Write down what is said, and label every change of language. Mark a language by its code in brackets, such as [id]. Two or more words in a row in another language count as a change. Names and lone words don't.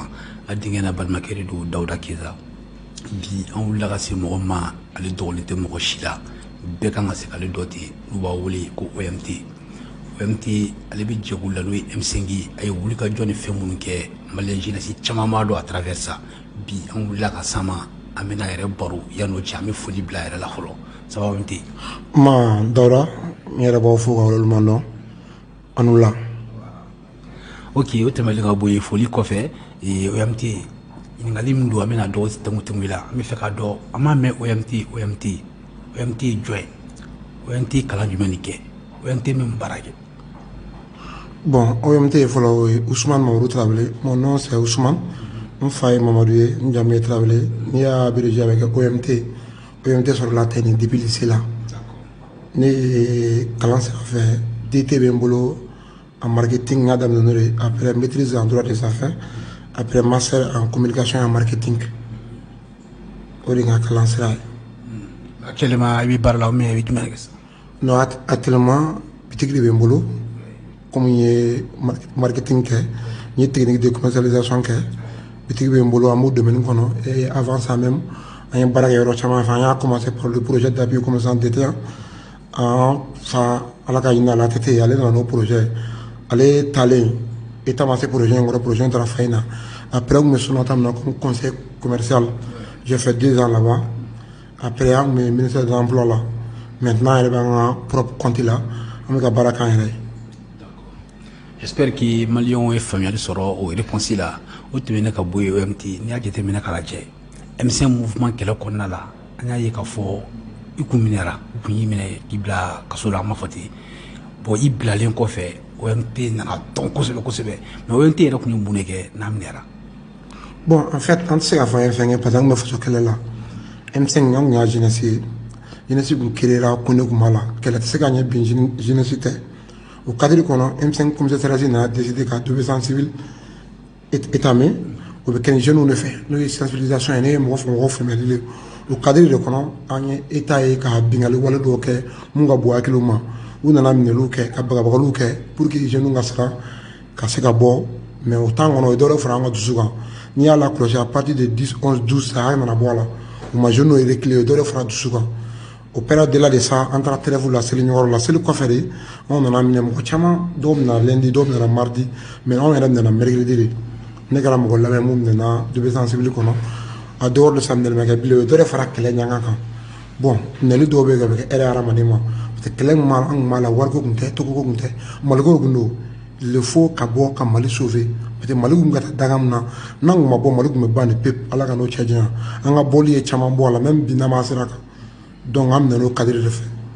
[bm] A denkɛ n'a balimakɛ de don Dawuda Keza. Bi an wulila ka se mɔgɔ ma ale dɔgɔlen tɛ mɔgɔ si la. Bɛɛ kan ka se k'ale dɔ ten n'u b'a wele ko OMT. OMT ale bɛ jɛkulu la n'o ye M5 a ye wulikajɔ ni fɛn minnu kɛ malien jeunesse caman b'a dɔn [fr] à travers ça. [bm] Bi an wulila ka s'an ma an bɛna a yɛrɛ baro yan'o cɛ an bɛ foli bila a yɛrɛ la fɔlɔ. [fr] Ça va OMT? [bm] Ma Dawuda n yɛrɛ b'aw fo ka waleɲuman dɔn. Anula. Ok, o tɛmɛlen ka bɔ yen foli kɔfɛ OMT ɲininkali min don an bɛna dɔw tɛngu i la an bɛ fɛ k'a dɔn an m'a mɛn OMT ye jɔn ye OMT kalan jumɛn de kɛ OMT min baara kɛ. Bon, OMT ye fɔlɔ o ye Ousmane Mamadou Traoré. [fr] Mon nom c'est Ousmane. [bm] N fa ye Mamadou ye n jamu ye Traoré. N'i y'a [fr] abrégé avec [bm] OMT sɔrɔla ten nin [fr] depuis lycée [bm] la. Ne ye kalan sira fɛ DT bɛ n bolo [fr] en marketing [bm] n y'a daminɛ n'o de [fr] après maîtrise en droit des affaires après master en communication et en marketing [bm] o de n ka kalan sira ye. Actuellement i bɛ baara la mais i bɛ jumɛn de kɛ sisan? Non, actuellement bitigi de bɛ n bolo comme n ye marketing kɛ n ye [fr] technique de commercialisation [bm] kɛ bitigi bɛ n bolo an b'o domaine kɔnɔ [fr] et avant ça même [bm] an ye baara kɛ yɔrɔ caman fɛ an y'a [fr] commencé par le projet d'appui aux commerçants détaillants [bm] fa ala ka ɲin'a la a tɛ ten ale nana n'o projet ale taalen état ma se projet in kɔrɔ projet in taara fa in na après n kun bɛ Sonata min na [fr] comme conseil commercial j'ai fait 2 ans là-bas après [bm] an kun bɛ [fr] ministère de l'emploi [bm] la maintenant yɛrɛ b'an ka [fr] propre compte [bm] la an bɛ ka baara k'an yɛrɛ ye. [fr] J'espère que [bm] maliyɛnw ye faamuyali sɔrɔ o réponse la o tɛmɛnen ka bɔ yen OMT n'i y'a jateminɛ k'a lajɛ M5 mouvement kɛlɛ kɔnɔna la an y'a ye k'a fɔ i kun minɛra u kun y'i minɛ k'i bila kaso la an b'a fɔ ten bon i bilalen kɔfɛ OMT nana dɔn kosɛbɛ mais OMT yɛrɛ kun ye mun de kɛ n'a minɛra. [fr] Bon en fait [bm] an tɛ se k'a fɔ an ye fɛn kɛ [fr] parce que [bm] an kun bɛ faso kɛlɛ la M5 an kun y'a jeunesse ye jeunesse kun créera kun ne kun b'a la kɛlɛ tɛ se ka ɲɛ bin jeunesse tɛ o cadre kɔnɔ M5 commissaire nana décider ka [fr] désobéissance civile [bm] étamé o bɛ kɛ ni jeunes de fɛ n'o ye sensibilisation ye ne ye mɔgɔw faamuyali o cadre de kɔnɔ an ye état ye ka bingali wale dɔw kɛ mun ka bon hakiliw ma u nana minɛliw kɛ ka bagabagaliw kɛ [fr] pour que jeunes [bm] ka siran ka se ka bɔ mais o temps kɔnɔ o ye dɔ wɛrɛ fara an ka dusu kan n'i y'a lakɔlɔsi [fr] à partir de [bm] 10 11 12 saya nana bɔ a la o ma jeunes yɛrɛ tile o ye dɔ wɛrɛ fara dusu kan o période [fr] de là de ça [bm] an taara trêve la seli ɲɔgɔn la seli kɔfɛ de anw nana minɛ mɔgɔ caman dɔw minɛna lundi dɔw minɛna mardi mais anw yɛrɛ minɛna mercredi de ne kɛra mɔgɔ lamɛn mun minɛna [fr] désobéissance civile [bm] kɔnɔ [fr] a dehors de ça [bm] minɛli ma kɛ bilen o ye dɔ de fara kɛlɛ ɲanga kan bon minɛli dɔw bɛ yen ka bɛ kɛ hɛrɛ hadamaden ma [fr] parce que [bm] kɛlɛ min an kun b'a la wariko kun tɛ togoko kun tɛ maliko kun don [fr] il faut [bm] ka bɔ ka Mali sauver [fr] parce que [bm] Mali kun ka taa daga min na n'an kun ma bɔ Mali kun bɛ ban de pepe ala ka n'o cɛ janya an ka bɔli ye caman bɔ a la même bi n'an b'a sira kan donc an minɛ n'o cadre de fɛ.